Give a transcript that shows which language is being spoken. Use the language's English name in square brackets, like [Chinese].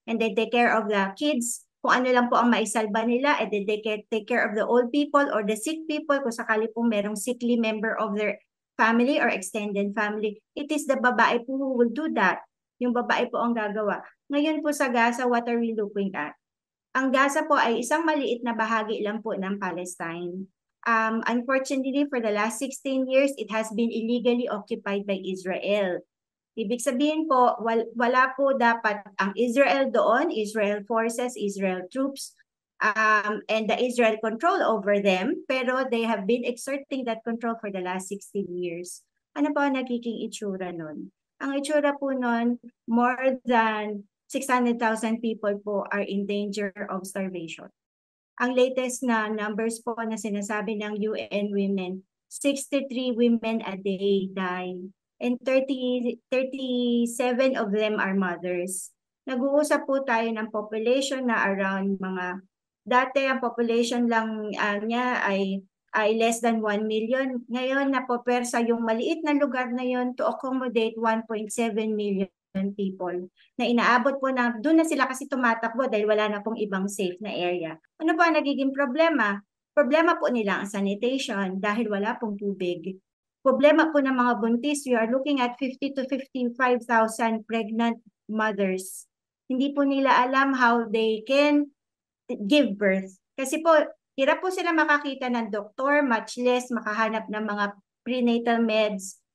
[English] And they take care of the kids. [Filipino] Kung ano lang po ang maisalba nila, [English] and then they take care of the old people or the sick people [Filipino] kung sakali po merong [English] sickly member of their family or extended family. It is the [Filipino] babae po [English] who will do that. [Filipino] Yung babae po ang gagawa. Ngayon po sa Gaza, [English] what are we looking at? [Filipino] Ang Gaza po ay isang maliit na bahagi lang po ng Palestine. [English] Unfortunately, for the last 16 years, it has been illegally occupied by Israel. [Filipino] Ibig sabihin po, wala po dapat ang Israel doon, [English] Israel forces, Israel troops, and the Israel control over them, [Filipino] pero [English] they have been exerting that control for the last 16 years. [Filipino] Ano po ang nagiging itsura nun? Ang itsura po nun, [English] more than 600,000 people po are in danger of starvation. [Filipino] Ang latest na numbers po na sinasabi ng UN Women, [English] 63 women a day die. And 37 of them are mothers. [Filipino] Nag-uusap po tayo ng population na around dati ang population lang niya ay less than 1 million. Ngayon napopersa yung maliit na lugar na yon [English] to accommodate 1.7 million people [Filipino] na inaabot po na doon na sila kasi tumatakbo dahil wala na pong ibang safe na area. Ano ba ang nagiging problema? Problema po nila ang sanitation dahil wala pong tubig. Problema po ng mga buntis, [English] we are looking at 50 to 55,000 pregnant mothers. [Filipino] Hindi po nila alam [English] how they can give birth. [Filipino] Kasi po, hirap po sila makakita ng doktor, [English] much less [Filipino] makahanap ng mga [English] prenatal meds.